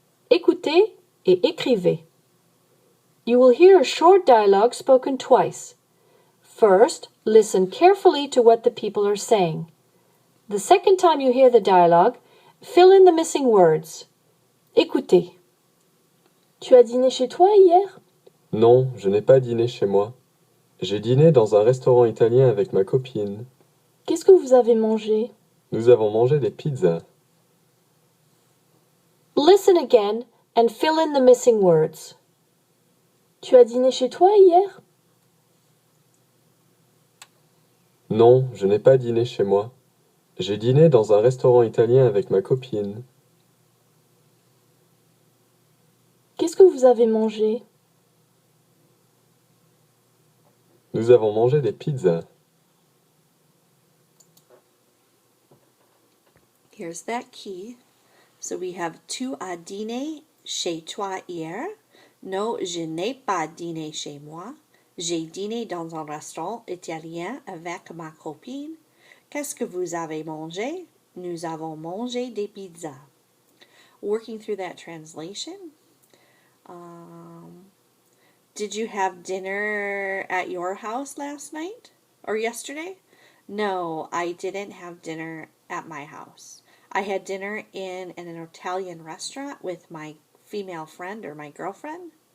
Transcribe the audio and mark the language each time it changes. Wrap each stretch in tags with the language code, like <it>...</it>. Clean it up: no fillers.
<fr>Écoutez et écrivez.</fr> <en>You will hear a short dialogue spoken twice. First, listen carefully to what the people are saying. The second time you hear the dialogue, fill in the missing words. Écoutez.</en> <fr>Tu as dîné chez toi hier? Non, je n'ai pas dîné chez moi. J'ai dîné dans un restaurant italien avec ma copine. Qu'est-ce que vous avez mangé? Nous avons mangé des pizzas.</fr> <en>Listen again and fill in the missing words.</en> <fr>Tu as dîné chez toi hier? Non, je n'ai pas dîné chez moi. J'ai dîné dans un restaurant italien avec ma copine. Qu'est-ce que vous avez mangé? Nous avons mangé des pizzas.</fr> <en>Here's that key. So we have</en> <fr>tu as dîné chez toi hier. No, je n'ai pas dîné chez moi. J'ai dîné dans un restaurant italien avec ma copine. Qu'est-ce que vous avez mangé? Nous avons mangé des pizzas.</fr> <en>Working through that translation. Did you have dinner at your house last night or yesterday? No, I didn't have dinner at my house. I had dinner in an Italian restaurant with my female friend or my girlfriend.</en>